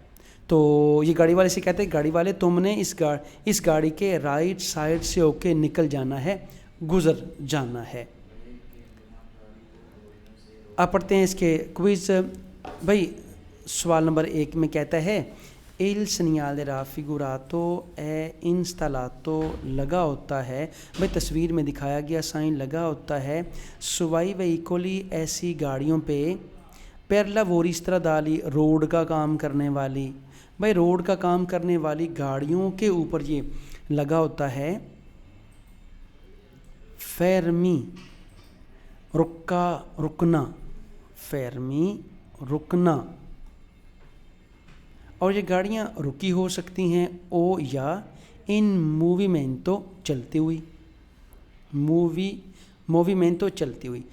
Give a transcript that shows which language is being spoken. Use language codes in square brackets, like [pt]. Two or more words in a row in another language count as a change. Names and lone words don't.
[hi] तो ये गाड़ी वाले से कहते हैं गाड़ी वाले तुमने इस गाड़ी के राइट साइड से होके निकल जाना है, गुज़र जाना है। आप पढ़ते हैं इसके क्विज़। भाई सवाल नंबर 1 में कहता है [it] il segnale raffigurato è installato [hi] लगा होता है। भाई तस्वीर में दिखाया गया साइन लगा होता है [it] sui veicoli [hi] ऐसी गाड़ियों पे [it] per lavori stradali [hi] रोड का काम करने वाली। भाई रोड का काम करने वाली गाड़ियों के ऊपर ये लगा होता है। fermi रुकना, fermi रुकना। और ये गाड़ियाँ रुकी हो सकती हैं ओ या [it] in movimento [hi] चलती हुई, मूवीमेंटो चलती हुई।